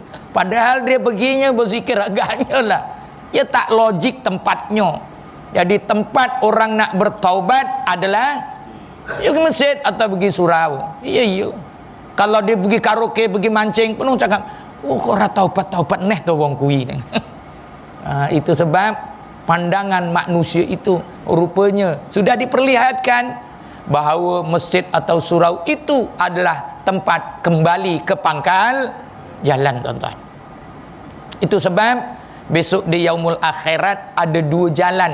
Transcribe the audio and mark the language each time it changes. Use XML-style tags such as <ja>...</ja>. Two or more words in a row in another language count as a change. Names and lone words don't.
<ms>Padahal dia perginya berzikir agaknya lah. Dia tak logik tempatnya. Jadi tempat orang nak bertaubat adalah pergi masjid atau pergi surau. Iya. Kalau dia pergi karaoke, pergi mancing, penuh cakap, oh kau</ms> <jv>ora taubat neh tu wong kuwi.</jv> <ms>Itu sebab pandangan manusia itu rupanya sudah diperlihatkan bahawa masjid atau surau itu adalah tempat kembali ke pangkal jalan, tuan-tuan. Itu sebab besok di</ms> <ar>yaumul akhirat</ar> <ms>ada dua jalan.</ms>